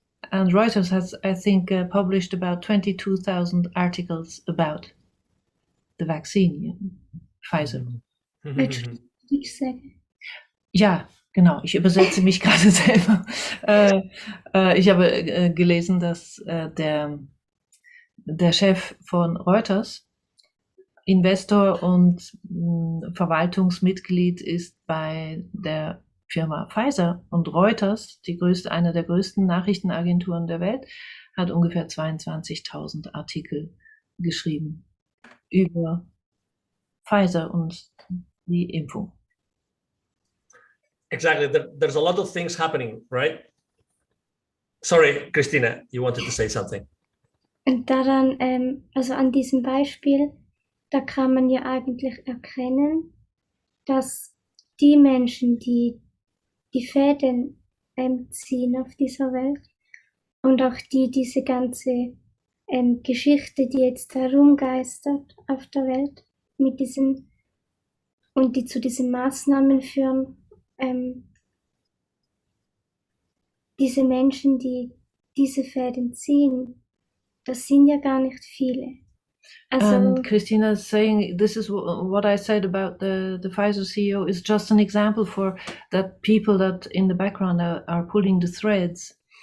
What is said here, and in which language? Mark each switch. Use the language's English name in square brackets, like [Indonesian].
[English] And Reuters has, I think, published about 22,000 articles about the vaccine, Pfizer. [German] Ich sage. Ja, genau. Ich übersetze mich gerade selber. Ich habe gelesen, dass der Chef von Reuters Investor und Verwaltungsmitglied ist bei der Firma Pfizer, und Reuters, eine der größten Nachrichtenagenturen der Welt, hat ungefähr 22.000 Artikel geschrieben über Pfizer und die Impfung. [English] Exactly. There's a lot of things happening, right? Sorry, Christina, you wanted to say something. [German] Und daran, also an diesem Beispiel, da kann man ja eigentlich erkennen, dass die Menschen, die die Fäden ziehen auf dieser Welt und auch diese ganze Geschichte, die jetzt herumgeistert auf der Welt mit diesen und die zu diesen Maßnahmen führen, diese Menschen, die diese Fäden ziehen, das sind ja gar nicht viele. Also, [English] and Christina is saying, this is what I said about the Pfizer CEO is just an example for that people that in the background are pulling the threads.